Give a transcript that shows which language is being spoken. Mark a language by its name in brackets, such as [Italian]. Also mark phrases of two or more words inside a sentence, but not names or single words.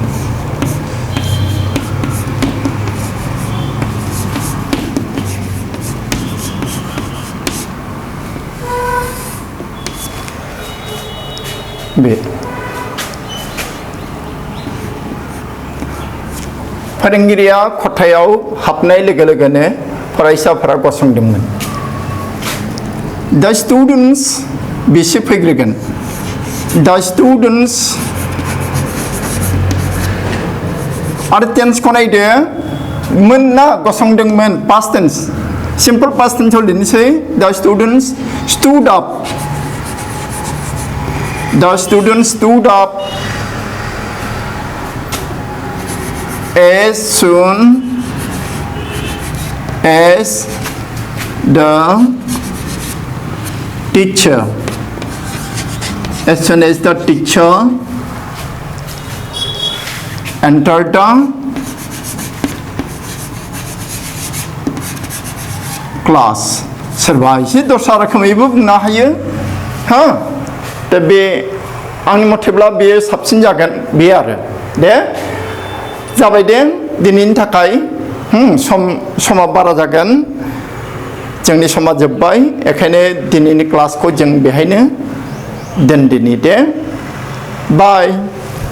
[Bodo] बे फोरोंगिरिया खथायाव हाबनाय लोगो लोगोनो फरायसाफोरा गसंदोंमोन [English] The students [Bodo] बिसि फैग्रोगोन [English] The students [Bodo] आरो टेन्सखौ नायदो मोन ना गसंदोंमोन [English] past tense simple past tense [Bodo] लिरनोसै [English] The students stood up The students stood up as soon as the teacher entered the class [Bodo] सोरबा एसे दस्रा रोखोमैबो बुंनो हायो हा दा बे आंनि मथेब्ला बेयो साबसिन जागोन बे आरो दे जाबाय दे दिनैनि थाखाय समा बारा जागोन जोंनि समा जोब्बाय बेखायनो दिनैनि क्लासखौ जों बेहायनो दोनदिनि दे बाय